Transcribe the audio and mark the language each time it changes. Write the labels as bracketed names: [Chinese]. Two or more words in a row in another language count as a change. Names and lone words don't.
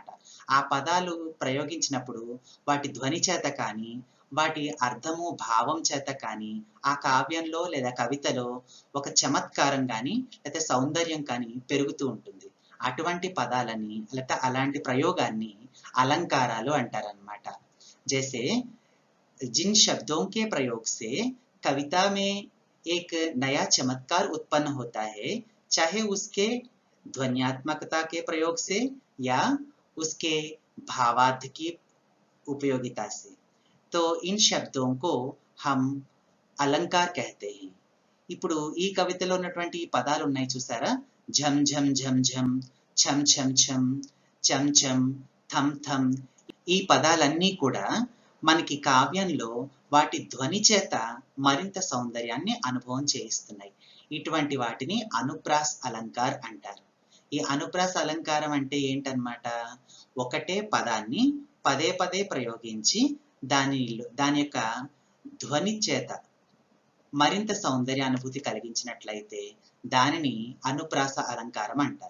[Telugu] ఆ పదాలు ప్రయోగించినప్పుడు వాటి ధ్వని చేత కానీ, వాటి అర్థము భావం చేత కానీ, ఆ కావ్యంలో లేదా కవితలో ఒక చమత్కారం కానీ లేదా సౌందర్యం కానీ పెరుగుతూ ఉంటుంది. అటువంటి పదాలని లేదా అలాంటి ప్రయోగాన్ని अलंकारालु అంటారన్నమాట. [Hindi] जैसे जिन शब्दों के प्रयोग से कविता में एक नया चमत्कार उत्पन्न होता है, चाहे उसके ध्वन्यात्मकता के प्रयोग से या उसके भावार्थ की उपयोगिता से, तो इन शब्दों को हम अलंकार कहते हैं. [Telugu] ఇప్పుడు ఈ కవితలో ఉన్నటువంటి పదాలు ఉన్నాయి చూసారా, [Hindi] झम झम झम झम, छम छम छम, चम चम, [Telugu] థమ్ థమ్, ఈ పదాలన్నీ కూడా మనకి కావ్యంలో వాటి ధ్వని చేత మరింత సౌందర్యాన్ని అనుభవం చేయిస్తున్నాయి. ఇటువంటి వాటిని [Hindi] अनुप्रास अलंकार [Telugu] అంటారు. ఈ అనుప్రాస్ అలంకారం అంటే ఏంటన్నమాట, ఒకటే పదాన్ని పదే పదే ప్రయోగించి దాని యొక్క ధ్వని చేత మరింత సౌందర్యానుభూతి కలిగించినట్లయితే దానిని అనుప్రాస అలంకారం అంటారు.